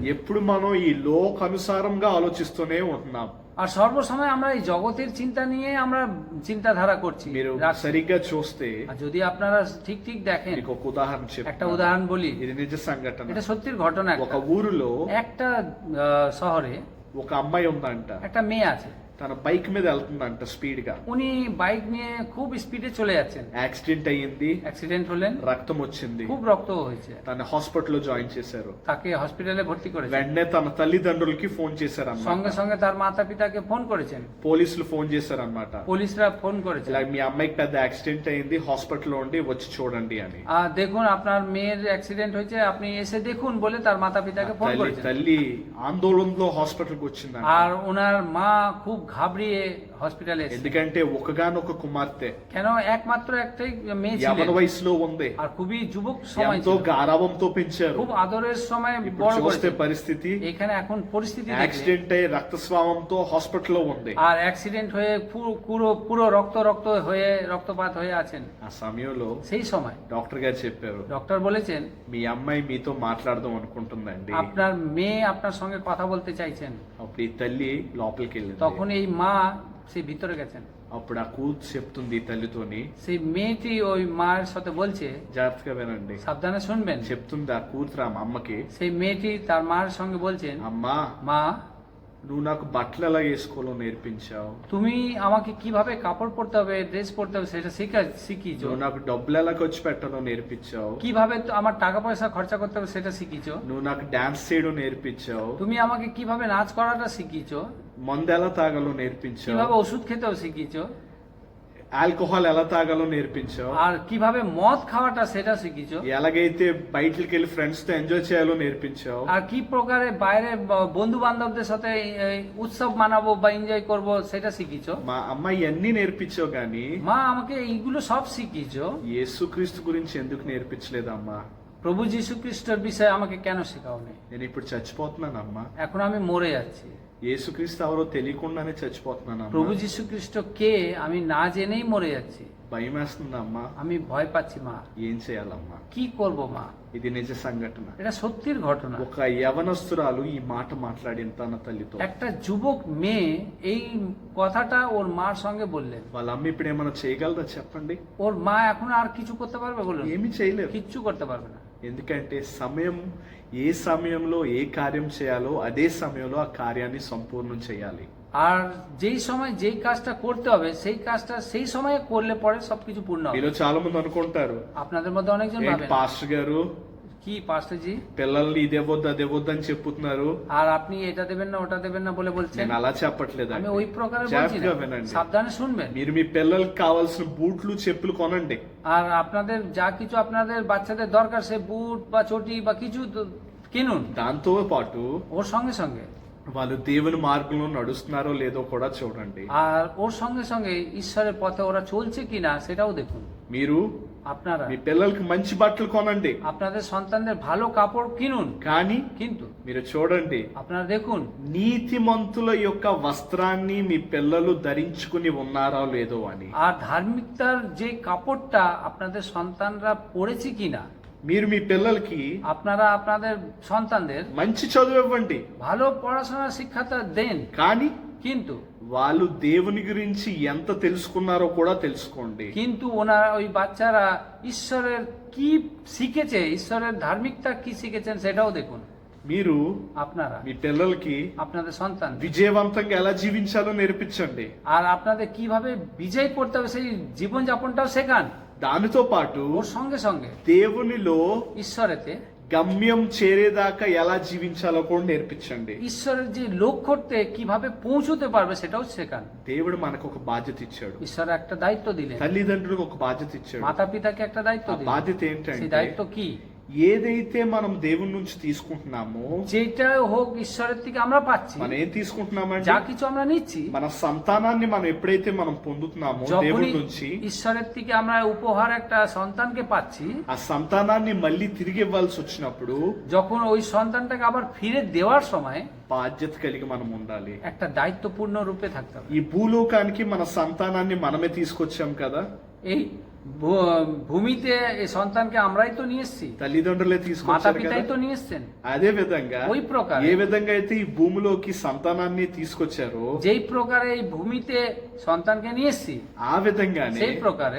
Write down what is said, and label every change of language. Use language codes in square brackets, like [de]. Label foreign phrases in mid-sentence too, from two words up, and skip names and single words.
[te] ఎప్పుడు మనం ఈ లోకానుసారంగా ఆలోచిస్తూనే ఉంటున్నాం. [bn] আর সর্বসময় আমরা এই জগতের চিন্তা নিয়ে আমরা চিন্তাধারা করছি। [te] మీరు [bn] রাখছি। [te] సరిగ్గా చూస్తే [bn] আর যদি আপনারা ঠিক ঠিক দেখেন, [te] మీకు ఒక ఉదాహరణ [bn] একটা [te] చెప్తాను. [bn] উদাহরণ বলি, [te] ఇది నిజ సంఘటన. [bn] এটা সত্যির ঘটনা। [te] ఒక ఊరిలో [bn] একটা শহরে [te] ఒక అమ్మాయి ఉందంట. [bn] একটা মেয়ে আছে, [te] తన బైక్ మీద వెళ్తుందంట స్పీడ్ గా. [bn] উনি বাইক নিয়ে খুব স্পিডে চলে যাচ্ছেন, [te] యాక్సిడెంట్ అయ్యింది, [bn] অ্যাক্সিডেন্ট হলেন, [te] రక్తం వచ్చింది, [bn] খুব রক্ত হয়েছে, [te] తన హాస్పిటల్లో జాయిన్ చేశారు. [bn] তাকে হসপিটালে ভর্তি করেছেন। [te] వెంటనే తన తల్లిదండ్రులకి ఫోన్ చేశారన్నమాట. [bn] সঙ্গে সঙ্গে তার মাতা পিতাকে ফোন করেছেন, [te] పోలీసులు ఫోన్ చేశారన్నమాట. [bn] পুলিশরা ফোন করেছে, [te] ఇలా మీ అమ్మాయికి పెద్ద యాక్సిడెంట్ అయింది, హాస్పిటల్లో ఉండి వచ్చి చూడండి అని. [bn] দেখুন আপনার মেয়ের অ্যাক্সিডেন্ট হয়েছে, আপনি এসে দেখুন বলে তার মাতা পিতাকে ফোন করেছেন। [te] తల్లి ఆందోళనలో హాస్పిటల్కి వచ్చిందంట. [bn] আর ওনার মা খুব ঘাবড়িয়ে হসপিটালে এসেছে। [te] ఎందుకంటే ఒకగానొక కుమార్తె [bn] কেন একমাত্র একটাই মেয়ে [te] యవన [bn] ছিল [te] వయసులో ఉంది, [bn] আর খুবই যুবক সময় [te] ఎంతో [bn] ছিল, [te] గారాబంతో పెంచారు. [bn] খুব আদরের সময় [te] ఇప్పుడు [bn] বড় [te] చూస్తే [bn] করেছে। [te] పరిస్థితి [bn] এখানে এখন পরিস্থিতি দেখলে [te] యాక్సిడెంట్ అయి రక్తస్రావంతో హాస్పిటల్లో ఉంది. [bn] আর অ্যাক্সিডেন্ট হয়ে পুরো পুরো রক্ত হয়ে রক্তপাত হয়ে আছেন। [te] ఆ సమయంలో [bn] সেই সময় [te] డాక్టర్ గారు చెప్పారు, [bn] ডক্টর বলেছেন [te] మీ అమ్మాయి మీతో మాట్లాడదాం అనుకుంటుందండి. [bn] আপনার মেয়ে আপনার সঙ্গে কথা বলতে চাইছেন। [te] అప్పుడు ఈ తల్లి లోపలికి వెళ్ళింది. [bn] তখন এই মা সেই ভিতরে গেছেন। [te] అప్పుడు ఆ కూతురు చెప్తుంది ఈ తల్లితోని, [bn] সেই মেয়েটি ওই মায়ের সাথে বলছে, [te] జాగ్రత్తగా వినండి, [bn] সাবধানে শুনবেন, [te] చెప్తుంది ఆ కూతురు ఆ అమ్మకి, [bn] সেই মেয়েটি তার মার সঙ্গে বলছেন, [te] అమ్మా [bn] মা [te] నువ్వు నాకు బట్టలు ఎలా వేసుకోవాలో నేర్పించావు, [bn] তুমি আমাকে কিভাবে কাপড় পরতে হবে, ড্রেস পরতে হবে সেটা শিখিয়েছো, [te] నువ్వు నాకు డబ్బులు ఎలా ఖర్చు పెట్టాలో నేర్పించావు, [bn] কিভাবে আমার টাকা পয়সা খরচা করতে হবে সেটা শিখিয়েছো, [te] నువ్వు నాకు డాన్స్ చేయడం నేర్పించావు, [bn] তুমি আমাকে কিভাবে নাচ করাটা শিখিয়েছো, [te] మందు ఎలా తాగాలో నేర్పించావు, [bn] কিভাবে ওষুধ খেতেও শিখিয়েছো, [te] ఆల్కహాల్ ఎలా తాగాలో నేర్పించావు, [bn] আর কিভাবে মদ খাওয়াটা সেটা শিখিয়েছো, [te] ఎలాగైతే బయటికి వెళ్ళి ఫ్రెండ్స్ తో ఎంజాయ్ చేయాలో నేర్పించావు, [bn] আর কি প্রকারে বাইরে বন্ধু বান্ধবদের সাথে উৎসব মানাবো বা এনজয় করব সেটা শিখিয়েছো। [te] మా అమ్మాయి అన్ని నేర్పించావు గాని [bn] মা আমাকে এইগুলো সব শিখিয়েছো, [te] యేసుక్రీస్తు గురించి ఎందుకు నేర్పించలేదమ్మా? [bn] প্রভু যীশু খ্রিস্টের বিষয়ে আমাকে কেন শেখাওনি? [te] నేను ఇప్పుడు చచ్చిపోతున్నానమ్మా, [bn] এখন আমি মরে যাচ্ছি। [te] యేసుక్రీస్తు ఎవరో తెలియకుండానే చచ్చిపోతున్నాను [bn] প্রভু যীশু খ্রিস্ট কে আমি না জেনেই মরে যাচ্ছি, [te] భయం వేస్తుందమ్మా. [bn] আমি ভয় পাচ্ছি মা, [te] ఏం చేయాలమ్మా? [bn] কি করব মা? [te] ఇది నిజ సంఘటన. [bn] এটা সত্যির ঘটনা। [te] ఒక యవనస్తురాలు ఈ మాట మాట్లాడిన తన తల్లితో. [bn] একটা যুবক মেয়ে এই কথাটা ওর মার সঙ্গে বললেন। [te] వాళ్ళ అమ్మ ఇప్పుడు ఏమైనా చేయగలదా చెప్పండి? [bn] ওর মা এখন আর কিছু করতে পারবে? বলুন, [te] ఏమీ చేయలేరు. [bn] কিচ্ছু করতে পারবে না। [te] ఎందుకంటే ఏ సమయంలో ఏ కార్యం చేయాలో అదే సమయంలో ఆ కార్యాన్ని సంపూర్ణం చేయాలి. [bn] আর যেই সময় যেই কাজটা করতে হবে সেই কাজটা সেই সময়ে করলে পরে সবকিছু পূর্ণ হবে। [te] మీలో చాలా మంది అనుకుంటారు, [bn] আপনাদের মধ্যে অনেকজন [te] ఏంటి [bn] ভাবেন, [te] పాస్టర్ గారు [bn] কি পাস্টারজি [te] పిల్లల్ని ఇదేవద్దు అదేవద్దు అని చెప్పుతున్నారు. [bn] আর আপনি এটা দেবেন না ওটা দেবেন না বলে বলছেন। [te] నేను అలా చెప్పట్లేదు. [bn] আমি ওই প্রকারে বলছি না, [te] జాగ్రత్తగా వినండి. [bn] সাবধানে শুনবেন। [te] మీరు మీ పిల్లలకి కావాల్సిన బూట్లు చెప్పులు కొనండి. [bn] আর আপনাদের যা কিছু আপনাদের বাচ্চাদের দরকার সে বুট বা চটি বা কিছু কিনুন। [te] దాంతో పాటు [bn] ওর সঙ্গে সঙ্গে [te] వాళ్ళు దేవుని మార్గంలో నడుస్తున్నారో లేదో కూడా చూడండి. [bn] আর ওর সঙ্গে সঙ্গে ঈশ্বরের পথে ওরা চলছে কিনা সেটাও দেখুন। [te] మీరు [bn] আপনারা [te] మీ పిల్లలకి మంచి బట్టలు కొనండి, [bn] আপনাদের সন্তানদের ভালো কাপড় কিনুন, [te] కానీ [bn] কিন্তু [te] మీరు చూడండి [bn] আপনারা দেখুন [te] నీతిమంతుల యొక్క వస్త్రాన్ని మీ పిల్లలు ధరించుకుని ఉన్నారా లేదో అని. [bn] আর ধার্মিকতার যে কাপড়টা আপনাদের সন্তানরা পরেছে কিনা। [te] మీరు మీ పిల్లలకి [bn] আপনারা আপনাদের সন্তানদের [te] మంచి చదువు ఇవ్వండి, [bn] ভালো পড়াশোনার শিক্ষাটা দেন, [te] కానీ [bn] কিন্তু [te] వాళ్ళు దేవుని గురించి ఎంత తెలుసుకున్నారో కూడా తెలుసుకోండి. [bn] কিন্তু ওনারা ওই বাচ্চারা ঈশ্বরের কি শিখেছে, ঈশ্বরের ধার্মিকতা কি শিখেছেন সেটাও দেখুন। [te] మీరు [bn] আপনারা [te] మీ పిల్లలకి [bn] আপনাদের সন্তান [te] విజయవంతంగా ఎలా జీవించాలో నేర్పించండి. [bn] আর আপনাদের কিভাবে বিজয় করতে হবে সেই জীবনযাপনটাও শেখান। [te] దానితో పాటు [bn] ওর সঙ্গে সঙ্গে [te] దేవునిలో [bn] ঈশ্বরেতে [te] గమ్యం చేరేదాకా ఎలా జీవించాలో కూడా నేర్పించండి. [bn] ঈশ্বরের যে লক্ষ্যতে কিভাবে পৌঁছতে পারবে সেটাও শেখান। [te] దేవుడు మనకు ఒక బాధ్యత ఇచ్చాడు. [bn] ঈশ্বর একটা দায়িত্ব দিলেন, [te] తల్లిదండ్రులకు ఒక బాధ్యత ఇచ్చాడు. [bn] মাতা পিতাকে একটা দায়িত্ব [te] ఆ [bn] দিলেন। [te] బాధ్యత [bn] সেই [te] ఏంటంటే [bn] দায়িত্ব কি? [te] ఏదైతే మనం దేవుని నుంచి తీసుకుంటున్నామో, [bn] যেটা হোক ঈশ্বরের থেকে আমরা পাচ্ছি, [te] మనం ఏం తీసుకుంటున్నామంటే [bn] যা কিছু আমরা নিচ্ছি, [te] మన సంతానాన్ని మనం ఎప్పుడైతే మనం పొందుతున్నామో దేవుడి [bn] যখনই [te] నుంచి, [bn] ঈশ্বরের থেকে আমরা উপহার একটা সন্তানকে পাচ্ছি, [te] ఆ సంతానాన్ని మళ్ళీ తిరిగి ఇవ్వాల్సి వచ్చినప్పుడు [bn] যখন ওই সন্তানটাকে আবার ফিরে দেওয়ার সময় [te] బాధ్యత కలిగి మనం ఉండాలి. [bn] একটা দায়িত্বপূর্ণ রূপে থাকতে হবে। [te] ఈ భూలోకానికి మన సంతానాన్ని మనమే తీసుకొచ్చాం కదా, [bn] এই ভূমিতে এই সন্তানকে আমরাই তো নিয়ে এসেছি, [te] తల్లిదండ్రులే [bn] মাতা [te] తీసుకొచ్చారు [bn] পিতাই [te] కదా. [bn] তো নিয়ে এসছেন। [te] అదే విధంగా [bn] ওই প্রকার [te] ఏ విధంగా అయితే ఈ భూమిలోకి సంతానాన్ని తీసుకొచ్చారో [bn] যেই প্রকারে এই ভূমিতে সন্তানকে নিয়ে এসেছি, [te] ఆ విధంగానే [bn] সেই প্রকারে